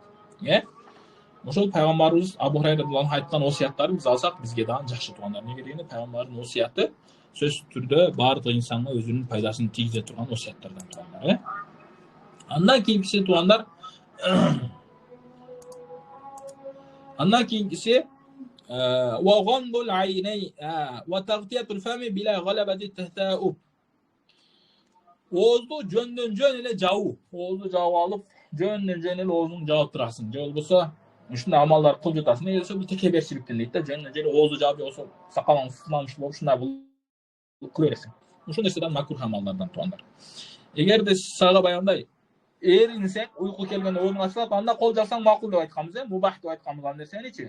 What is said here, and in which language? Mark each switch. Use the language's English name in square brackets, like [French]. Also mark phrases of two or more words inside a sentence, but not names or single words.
[Kyrgyz] Ошол пайгамбарыбыз Абу Хурайра [Arabic] رضي الله عنه [Kyrgyz] айткан осияттарды биз алсак бизге дагы жакшы туугандар. Неге дегенде пайгамбардын осияты сөзсүз түрдө баардык инсанга өзүнүн пайдасын тийгизе турган осияттардан туугандар. Андан кийинкиси туугандар, андан кийинкиси [Arabic] وغمض العينين وتغطية الفم بلا غلبة تثاؤب. [Kyrgyz] Oozdu жөндөн жөн эле жабуу. Оозду жаап алып, жөндөн жөн эле оозун жаап турасың. Же болбосо ушундай амалдар кылып жатасың. Неге десе бул текеберчиликтен дейт да. Жөндөн жөн оозду жаап, болсо сакалың сыланmış болуп ушундай кылып бересиң. Ушул нерседен макрух амалдардан туугандар. Эгерде сага баягындай эринсең, уйку келгенде оозуң ачылат, анда кол жасаң макул деп айтканбыз, мубах деп айтканбыз ал нерсеничи.